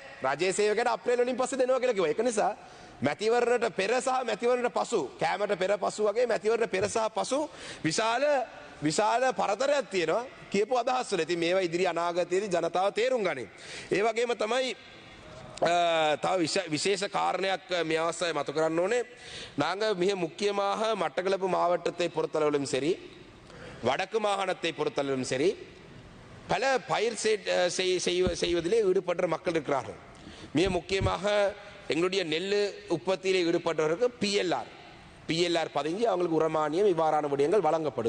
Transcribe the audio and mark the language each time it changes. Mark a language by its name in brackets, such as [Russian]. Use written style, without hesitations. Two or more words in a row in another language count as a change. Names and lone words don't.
[Sinhala] රජයේ සේවකයට අප්‍රේල් වලින් පස්සේ දෙනවා කියලා කිව්වා. ඒක නිසා මැතිවරණයට පෙර සහ මැතිවරණයට පසු කෑමට පෙර පසු වගේ මැතිවරණ පෙර සහ පසු විශාල පරතරයක් තියෙනවා කියපු අදහස් වල. ඉතින් මේවා ඉදිරි අනාගතයේදී ජනතාව තේරුම් ගනි. ඒ වගේම තමයි තව විශේෂ කාරණයක් මේ අවස්ථාවේ මතු කරන්න ඕනේ. [Tamil] நாங்கள் மிக முக்கியமாக மட்டக்களப்பு மாவட்டத்தை பொறுத்தளவிலும் சரி வடக்கு மாகாணத்தை பொறுத்தளவிலும் சரி பல பயிர் செய்வதிலே ஈடுபடுற மக்கள் இருக்கிறார்கள். மிக முக்கியமாக எங்களுடைய நெல் உற்பத்தியிலே ஈடுபட்டவர்களுக்கு பிஎல்ஆர் 15 அவங்களுக்கு உரமானியம் இவ்வாறான விடயங்கள் வழங்கப்படுது.